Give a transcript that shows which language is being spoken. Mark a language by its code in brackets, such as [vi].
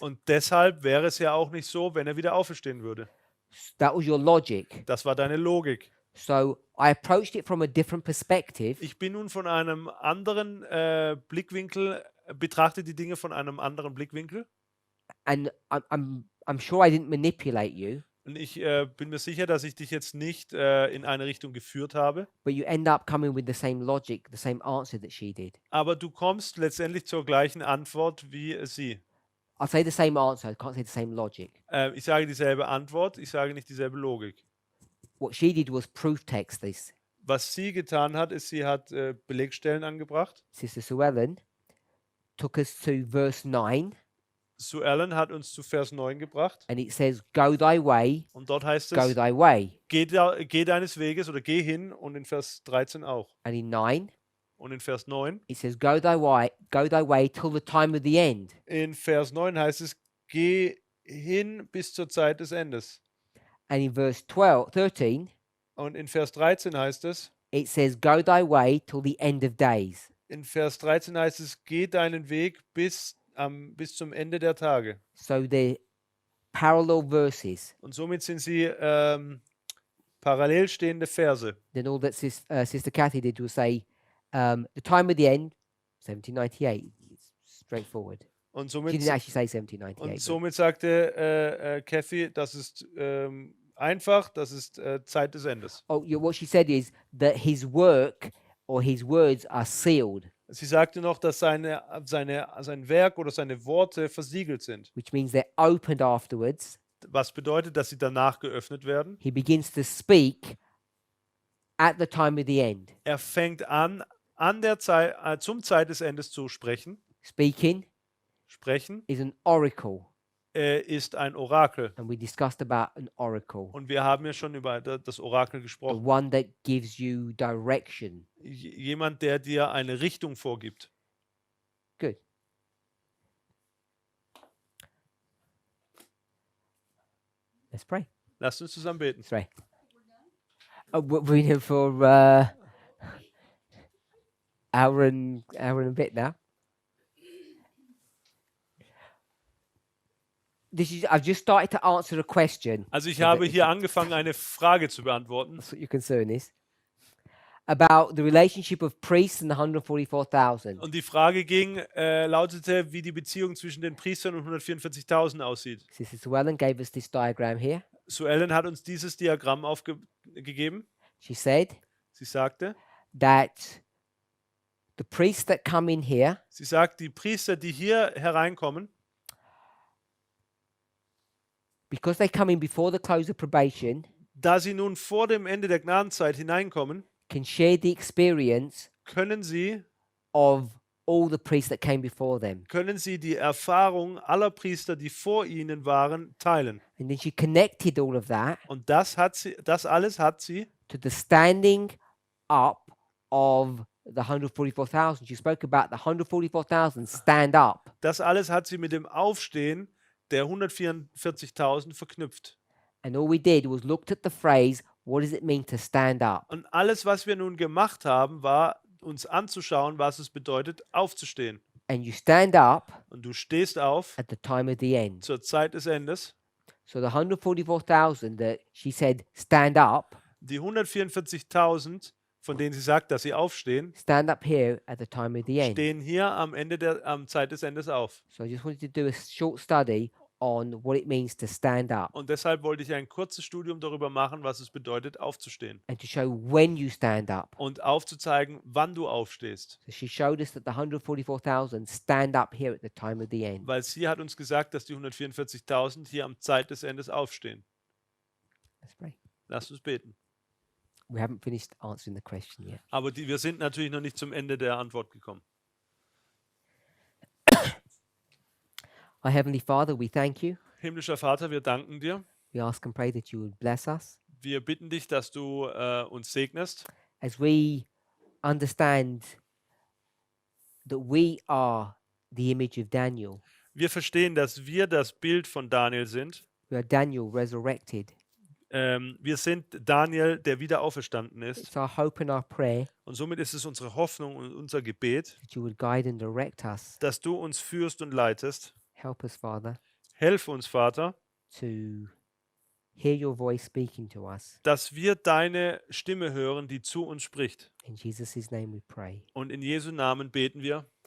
[de] Und deshalb wäre es ja auch nicht so, wenn er wieder auferstehen würde. [en] That was your logic. [de] Das war deine Logik. [en] So I approached it from a different perspective. [de] Ich bin nun von einem anderen Blickwinkel, betrachte die Dinge von einem anderen Blickwinkel. [en] And I'm sure I didn't manipulate you, [de] Und ich bin mir sicher, dass ich dich jetzt nicht in eine Richtung geführt habe. [en] but you end up coming with the same logic, the same answer that she did. [de] Aber du kommst letztendlich zur gleichen Antwort wie sie. [en] I'll say the same answer, I can't say the same logic. [de] Ich sage dieselbe Antwort, ich sage nicht dieselbe Logik. [en] What she did was proof text this. [de] Was sie getan hat, ist, sie hat Belegstellen angebracht. [en] Sister Sue Ellen took us to verse 9, [de] Sue Ellen hat uns zu Vers 9 gebracht. [en] and it says, Go thy way, [de] Und dort heißt [en] go [de] es, [en] thy way. [de] geh deines Weges oder geh hin. Und in Vers 13 auch. [en] And in 9, [de] Und in Vers 9. [en] it says, Go thy way till the time of the end. [de] In Vers 9 heißt es, geh hin bis zur Zeit des Endes. [en] And in verse 13, [de] Und in Vers 13 heißt es, [en] it says, Go thy way till the end of days. [de] in Vers 13 heißt es, geh deinen Weg bis zum Ende der Tage. [en] So they're parallel verses. [de] Und somit sind sie parallel stehende Verse. [en] Then all that Sister Kathy did was say, the time of the end, 1798. It's straightforward. [de] Und [en] She [de] somit, [en] didn't actually say 1798. [de] und [en] but- [de] somit sagte Kathy, das ist einfach, das ist Zeit des Endes. [en] Oh, what she said is that his work or his words are sealed, [de] Sie sagte noch, dass sein Werk oder seine Worte versiegelt sind. [en] which means they're opened afterwards. [de] Was bedeutet, dass sie danach geöffnet werden? [en] He begins to speak at the time of the end. [de] Er fängt an der Zeit, zum Zeit des Endes zu sprechen. [en] Speaking [de] Sprechen [en] is an oracle, [de] ist ein Orakel. [en] and we discussed about an oracle, [de] Und wir haben ja schon über das Orakel [en] the [de] gesprochen. [en] one that gives you direction. [de] Jemand, der dir eine Richtung vorgibt. [en] Good. Let's pray. [de] Lasst uns zusammen beten. [en] Let's pray. We're here for hour and a bit now. I've just started to answer a question. [de] Also ich [en] So [de] habe [en] that [de] hier angefangen, eine Frage zu beantworten. [en] That's what your concern is. About the relationship of priests and the 144,000. [de] Und die Frage lautete, wie die Beziehung zwischen den Priestern und 144.000 aussieht. [en] Sister Suellen gave us this diagram here. [de] Suellen hat uns dieses Diagramm aufgegeben. [en] She said [de] Sie sagte, [en] that the priests that come in here, [de] sie sagt, die Priester, die hier hereinkommen, [en] because they come in before the close of probation, [de] da sie nun vor dem Ende der Gnadenzeit hineinkommen, [en] can share the experience [de] können sie [en] of all the priests that came before them. [de] die Erfahrung aller Priester, die vor ihnen waren, teilen. [en] And then she connected all of that [de] Und das alles hat sie [en] to the standing up of the 144,000. She spoke about the 144,000 stand up. [de] Das alles hat sie mit dem Aufstehen der 144.000 verknüpft. [en] And all we did was looked at the phrase, what does it mean to stand up? [de] Und alles, was wir nun gemacht haben, war uns anzuschauen, was es bedeutet, aufzustehen. [en] And you stand up [de] Und du stehst auf [en] at the time of the end. [de] zur Zeit des Endes. [en] So the 144,000 that she said stand up, [de] Die 144.000, von denen sie sagt, dass sie aufstehen, [en] stand up here at the time of the end. [de] stehen hier am Zeit des Endes auf. [en] So I just wanted to do a short study on what it means to stand up [de] Und deshalb wollte ich ein kurzes Studium darüber machen, was es bedeutet, aufzustehen. [en] and to show when you stand up. [de] Und aufzuzeigen, wann du aufstehst. [en] So she showed us that the 144,000 stand up here at the time of the end. [de] Weil sie hat uns gesagt, dass die 144.000 hier am Zeit des Endes aufstehen. [en] Let's pray. [de] Lasst uns beten. [en] We haven't finished answering the question yet. [de] Aber wir sind natürlich noch nicht zum Ende der Antwort gekommen. [en] Our Heavenly Father, we thank you. [de] Himmlischer Vater, wir danken dir. [en] We ask and pray that you would bless us [de] Wir bitten dich, dass du uns segnest, [en] as we understand that we are the image of Daniel. [de] Wir verstehen, dass wir das Bild von Daniel sind. [en] We are Daniel resurrected. [de] Wir sind Daniel, der wieder auferstanden ist. [en] It's our hope and our prayer [de] Und somit ist es unsere Hoffnung und unser Gebet, [en] that you would guide and direct us. [de] dass du uns führst und leitest. [en] Help us, Father, [de] Helf uns, Vater, [en] to hear your voice speaking to us. [de] dass wir deine Stimme hören, die zu uns spricht. [en] In Jesus' name we pray. [de] Und in Jesu Namen beten wir.